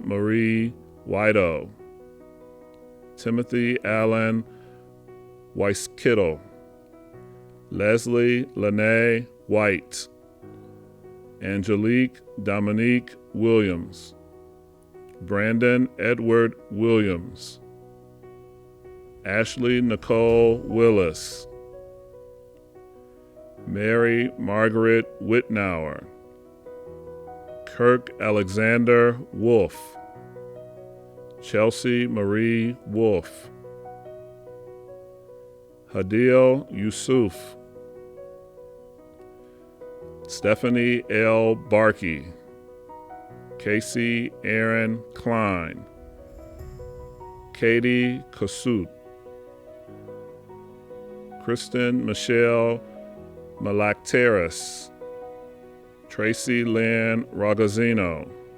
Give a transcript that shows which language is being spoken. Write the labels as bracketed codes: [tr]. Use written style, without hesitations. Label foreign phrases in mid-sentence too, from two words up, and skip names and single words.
[en] Marie Whiteau, Timothy Allen Weiskittle, Leslie Lene White, Angelique Dominique Williams, Brandon Edward Williams, Ashley Nicole Willis, Mary Margaret Whitnauer, Kirk Alexander Wolf, Chelsea Marie Wolf, Hadil Yusuf, Stephanie L. Barkey, Casey Aaron Klein, Katie Kasut, Kristen Michelle Malakteris, Tracy Lynn Ragazzino,